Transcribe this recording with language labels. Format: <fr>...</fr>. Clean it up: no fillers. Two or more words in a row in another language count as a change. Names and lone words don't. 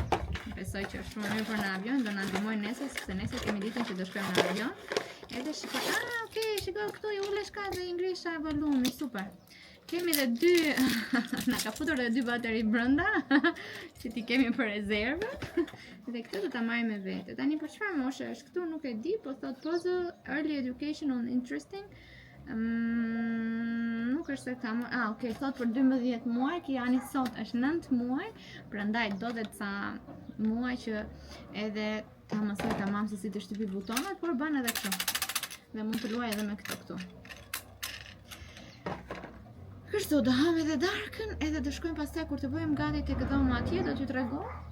<sq>Besoj që është shumë e mirë për në avion, do na ndihmojë nesër, sepse nesër kemi ditën që do shkojmë në avion. Edhe shikoj, ok, shikoj këtu I ulesh ka dhe I ngrisha volumi, super. Kemi dhe dy, na ka futur dhe dy bateri brenda, që ti kemi për rezervë. Dhe këtë do ta marrim me vete. Tani për çfarë moshe është këtu nuk e di, po thot</sq> <en>puzzle early education on interesting.</en> <sq>Nuk është se ka më... ok, thot për 12 muaj, Kiani sot është 9 muaj, prandaj do dhe ca muaj që edhe ta mësoj tamam se si të shtypi butonat, por bën edhe kështu. Dhe mund të luaj edhe me këtë këtu. Kështu, do ham edhe darkën, edhe do shkojmë pastaj kur të bëjmë gati tek dhoma atje, do t'ju tregoj.</sq>